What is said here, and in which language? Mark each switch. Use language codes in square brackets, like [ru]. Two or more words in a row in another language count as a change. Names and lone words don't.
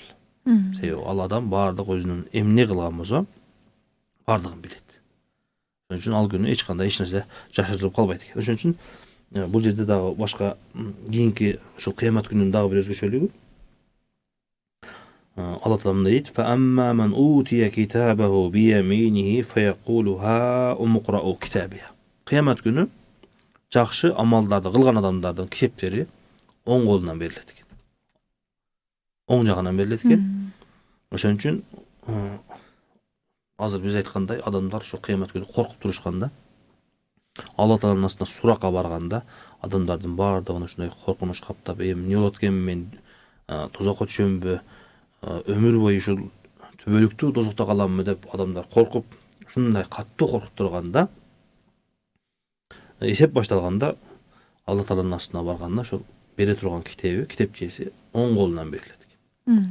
[ky] Себеби ал адам баардык өзүнүн эмне кылган болсо, баардыгын билет. Ошон үчүн ал күнү эч кандай эч нерсе жашырылып калбайт экен. Ошон үчүн бул жерде дагы башка кийинки ушул кыямат күнүнүн дагы бир өзгөчөлүгү Алла Таала мындай дейт: [ar] "فأما من أوتي كتابه بيمينه فيقول هاؤم اقرءوا كتابيه." [ky] Кыямат күнү жакшы амалдарды кылган адамдардын китептери оң колунан берилет экен. Оң жагынан берилет экен. Ошон үчүн азыр биз айткандай адамдар ошо кыямат күнү коркуп турушканда, Алла Тааланын астына суракка барганда, адамдардын баардыгын ушундай коркунуч каптап, эми эмне болот экен, мен тозокко түшөмбү, өмүр бою ушул түбөлүктүү тозокто каламмы деп адамдар коркуп, ушундай каттуу коркуп турганда, эсеп башталганда, Алла Тааланын астына барганда ошол бере турган китепчеси оң колунан берилет экен.